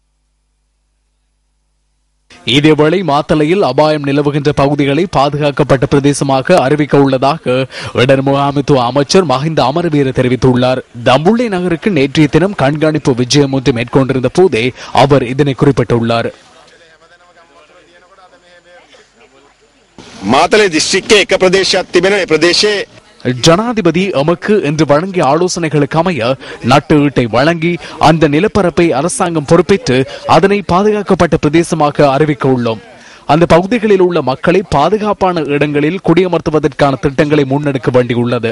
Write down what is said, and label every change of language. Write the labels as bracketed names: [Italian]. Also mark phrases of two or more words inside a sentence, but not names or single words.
[Tamil] இதேவேளை மாத்தளையில் அபாயம் நிலவுகின்ற பகுதிகளை பாதுகாக்கப்பட்ட பிரதேசமாக அறிவிக்க உள்ளதாக இடர் முகாமைத்துவ அமைச்சர் மஹிந்த அமரவீர தெரிவித்துள்ளார். தம்புள்ளை நகருக்கு நேற்றைய தினம் கண்காணிப்பு விஜயம் ஒன்று மேற்கொண்டிருந்த போதே அவர் இதனை குறிப்பிட்டுள்ளார். [Sinhala] මාතලේ දිස්ත්‍රික්කයේ එක ප්‍රදේශයක් තිබෙන ඒ ප්‍රදේශයේ [Tamil] ஜனாதிபதி எமக்கு என்று வழங்கிய ஆலோசனைகளுக்கு அமைய நட்டு ஈட்டை வழங்கி அந்த நிலப்பரப்பை அரசாங்கம் பொறுப்பேற்று அதனை பாதுகாக்கப்பட்ட பிரதேசமாக அறிவிக்க உள்ளோம். அந்த பகுதிகளில் உள்ள மக்களை பாதுகாப்பான இடங்களில் குடியமர்த்துவதற்கான திட்டங்களை முன்னெடுக்க வேண்டியுள்ளது.